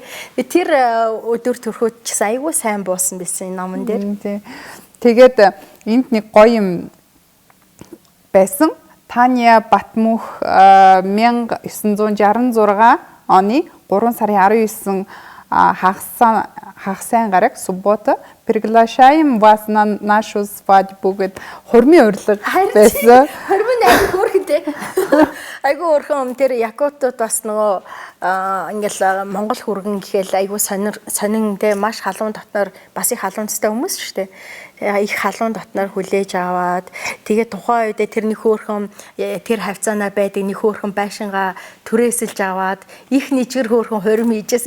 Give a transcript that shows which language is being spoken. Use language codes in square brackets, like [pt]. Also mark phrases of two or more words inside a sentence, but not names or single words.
[mn] Тэр дүр төрхөд ч айгүй сайн буусан байсан номон дээр. Тэгээд энд нэг гоё юм байсан. Таня Батмүх 1966 оны 3 сарын 19 хагас гараг [ru] суббота приглашаем вас на нашу свадьбу [mn] гэд хурмын урилга байсан. Хурмын айгүй хөөрхөнтэй. Айгүй хөөрхөн тэр якутууд бас нөгөө ингээл Монгол хүргэн гэхэл айгүй сонинтэй маш халуун дотноор бас их халуунцтай хүмүүс шүү дээ. Их халуун дотноор хүлээж аваад тэгээд тухайн үедээ тэр нэг хөөрхөн тэр хавцаанаа байдаг нэг хөөрхөн байшингаа түрээсэлж аваад их нэжгэр хөөрхөн хурим хийжсэн.